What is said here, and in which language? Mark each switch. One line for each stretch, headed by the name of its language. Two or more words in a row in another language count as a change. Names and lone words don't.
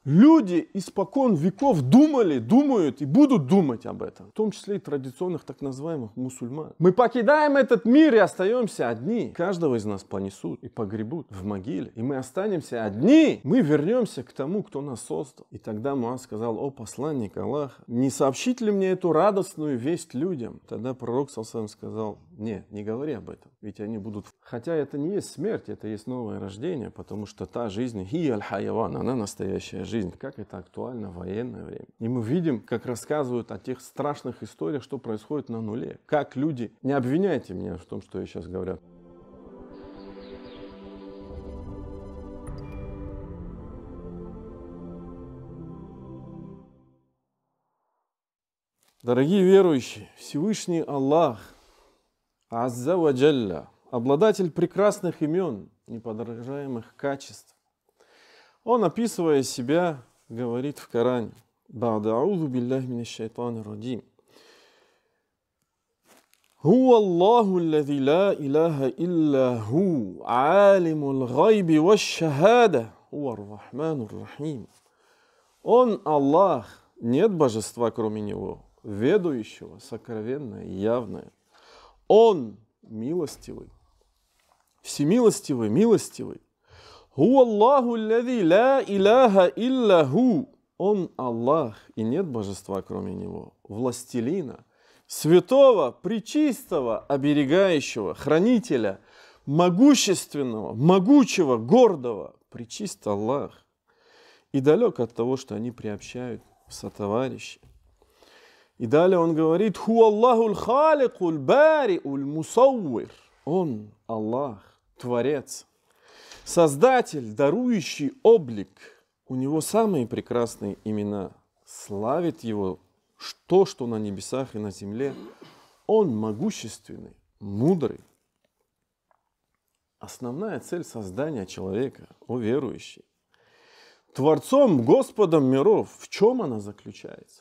Russian: Люди испокон веков думали, думают и будут думать об этом, в том числе и традиционных так называемых мусульман. Мы покидаем этот мир и остаемся одни. Каждого из нас понесут и погребут в могиле, и мы останемся одни. Мы вернемся к тому, кто нас создал. И тогда Муаз сказал: о посланник Аллаха, не сообщить ли мне эту радостную весть людям? Тогда пророк
Arabic: صلى الله عليه وسلم
Russian: сказал: нет, не говори об этом, ведь они будут... Хотя это не есть смерть, это есть новое рождение, потому что та жизнь,
Arabic: هي الحيوان,
Russian: она настоящая жизнь. Как это актуально в военное время. И мы видим, как рассказывают о тех страшных историях, что происходит на нуле. Как люди... Не обвиняйте меня в том, что я сейчас говорю. Дорогие верующие, Всевышний Аллах,
Arabic: عز وجل,
Russian: обладатель прекрасных имен, неподражаемых качеств, он, описывая себя, говорит в Коране:
Arabic: «بعد أعوذ بالله من الشيطان الرجيم. هو الله الذي لا إله إلا هو عالم الغيب والشهادة هو الرحمن الرحيم».
Russian: Он Аллах, нет божества кроме Него, ведающего сокровенное и явное. Он милостивый, всемилостивый, милостивый.
Arabic: هو الله الذي لا إله إلا هو.
Russian: Он Аллах, и нет божества кроме Него, властелина, святого, пречистого, оберегающего, хранителя, могущественного, могучего, гордого, пречист Аллах. И далек от того, что они приобщают в сотоварищи. И далее он говорит:
Arabic: هو الله الخالق البارئ المصور.
Russian: Он Аллах, Творец, Создатель, дарующий облик. У Него самые прекрасные имена. Славит Его то, что на небесах и на земле. Он могущественный, мудрый. Основная цель создания человека, о верующий, Творцом, Господом миров, в чем она заключается?